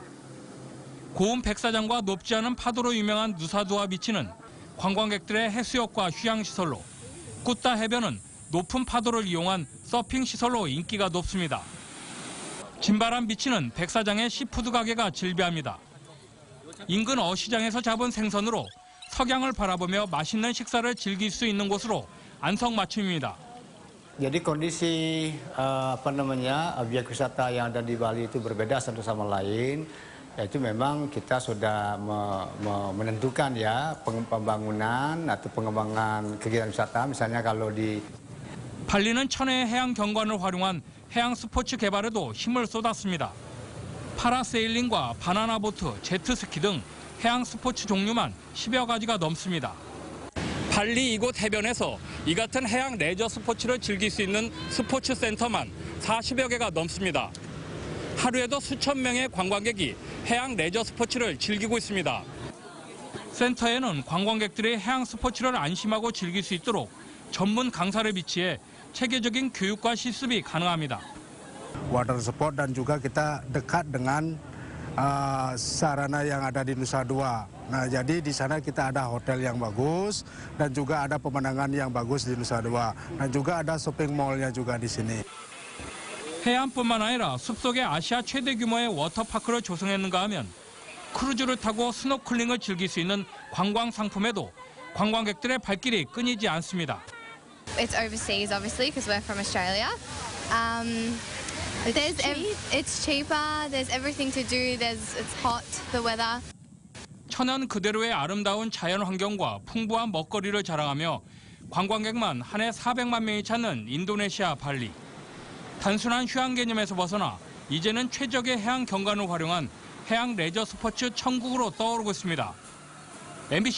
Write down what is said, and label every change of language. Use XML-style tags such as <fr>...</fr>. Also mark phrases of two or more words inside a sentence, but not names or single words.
<ko>고운 백사장과 높지 않은 파도로 유명한 누사두아 비치는 관광객들의 해수욕과 휴양시설로, 꾸따 해변은 높은 파도를 이용한 서핑 시설로 인기가 높습니다. 진바람 비치는 백사장의 시푸드 가게가 질비합니다. 인근 어시장에서 잡은 생선으로 석양을 바라보며 맛있는 식사를 즐길 수 있는 곳으로 안성맞춤입니다.</ko> <id>Jadi kondisi objek wisata yang ada di Bali itu berbeda satu sama lain. Yaitu memang kita sudah menentukan ya pembangunan atau pengembangan kegiatan wisata. Misalnya kalau di</id> <ko>발리는 천혜의 해양 경관을 활용한 해양 스포츠 개발에도 힘을 쏟았습니다. 파라세일링과 바나나 보트, 제트스키 등 해양 스포츠 종류만 10여 가지가 넘습니다. 발리 이곳 해변에서 이 같은 해양 레저 스포츠를 즐길 수 있는 스포츠 센터만 40여 개가 넘습니다. 하루에도 수천 명의 관광객이 해양 레저 스포츠를 즐기고 있습니다. 센터에는 관광객들이 해양 스포츠를 안심하고 즐길 수 있도록 전문 강사를 비치해 체계적인 교육과 실습이 가능합니다.</ko> <en>Water sport</en> <id>dan juga kita dekat dengan sarana yang ada di Nusa Dua. Nah, jadi di sana kita ada hotel yang bagus dan juga ada pemandangan yang bagus di Nusa Dua. Dan juga ada</id> <en>shopping mall-</en> <id>nya juga di sini. 해안뿐만 아니라 숲속에 아시아 최대 규모의 워터파크를 조성했는가 하면 크루즈를 타고 스노클링을 즐길 수 있는 관광 상품에도 관광객들의 발길이 끊이지 않습니다.</id> <en>It's overseas, obviously, because we're from Australia. It's cheaper. There's everything to do. It's hot. The weather.</en> <ko>천연 그대로의 아름다운 자연 환경과 풍부한 먹거리를 자랑하며 관광객만 한 해 400만 명이 찾는 인도네시아 발리. 단순한 휴양 개념에서 벗어나 이제는 최적의 해양 경관을 활용한 해양 레저 스포츠 천국으로 떠오르고 있습니다.</ko>